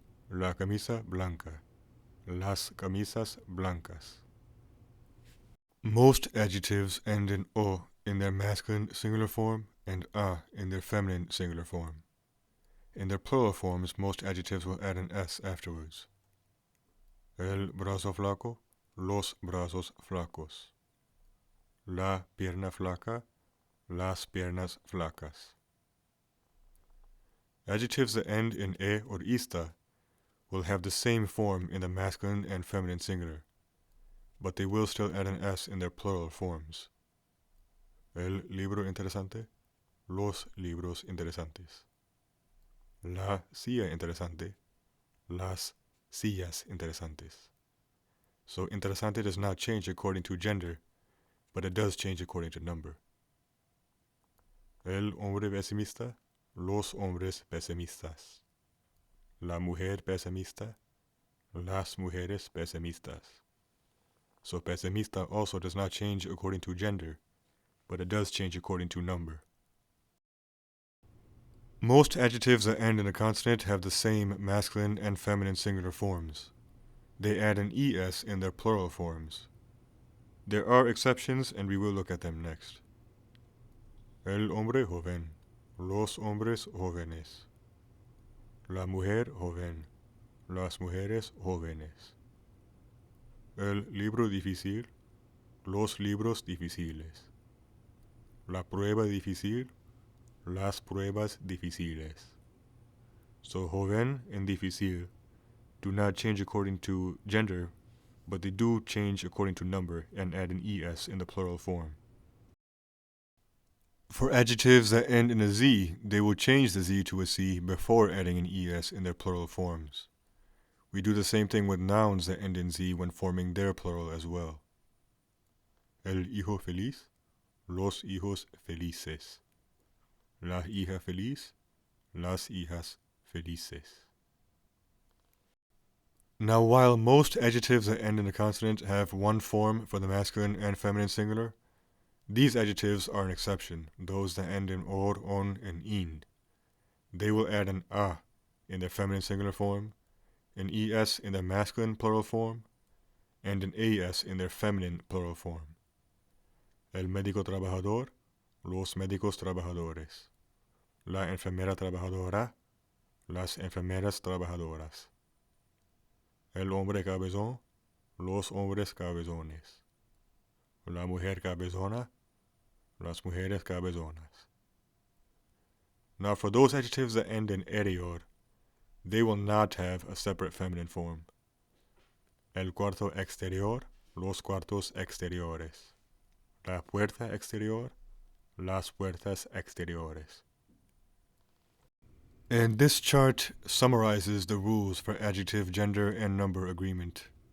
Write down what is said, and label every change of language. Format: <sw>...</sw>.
<es>La camisa blanca. Las camisas blancas.</es> <en>Most adjectives end in o in their masculine singular form and a in their feminine singular form. In their plural forms, most adjectives will add an s afterwards.</en> <es>El brazo flaco, los brazos flacos. La pierna flaca, las piernas flacas.</es> <en>Adjectives that end in e or ista will have the same form in the masculine and feminine singular, but they will still add an s in their plural forms.</en> <es>El libro interesante, los libros interesantes. La silla interesante, las sillas interesantes.</es> <en>So interesante does not change according to gender, but it does change according to number.</en> <es>El hombre pesimista, los hombres pesimistas. La mujer pesimista, las mujeres pesimistas.</es> <en>So pesimista also does not change according to gender, but it does change according to number. Most adjectives that end in a consonant have the same masculine and feminine singular forms. They add an es in their plural forms. There are exceptions, and we will look at them next.</en> <es>El hombre joven, los hombres jóvenes. La mujer joven, las mujeres jóvenes. El libro difícil, los libros difíciles. La prueba difícil, las pruebas difíciles.</es> <en>So joven and difícil do not change according to gender, but they do change according to number and add an es in the plural form. For adjectives that end in a z, they will change the z to a c before adding an es in their plural forms. We do the same thing with nouns that end in z when forming their plural as well.</en> <es>El hijo feliz, los hijos felices. La hija feliz, las hijas felices.</es> <en>Now, while most adjectives that end in a consonant have one form for the masculine and feminine singular, these adjectives are an exception, those that end in or, on, and in. They will add an a in their feminine singular form, an es in their masculine plural form, and an as in their feminine plural form.</en> <es>El médico trabajador, los médicos trabajadores. La enfermera trabajadora, las enfermeras trabajadoras. El hombre cabezón, los hombres cabezones. La mujer cabezona, las mujeres cabezonas.</es> <en>Now for those adjectives that end in erior, they will not have a separate feminine form.</en> <es>El cuarto exterior, los cuartos exteriores. La puerta exterior, las puertas exteriores.</es> <en>And this chart summarizes the rules for adjective, gender, and number agreement.</en>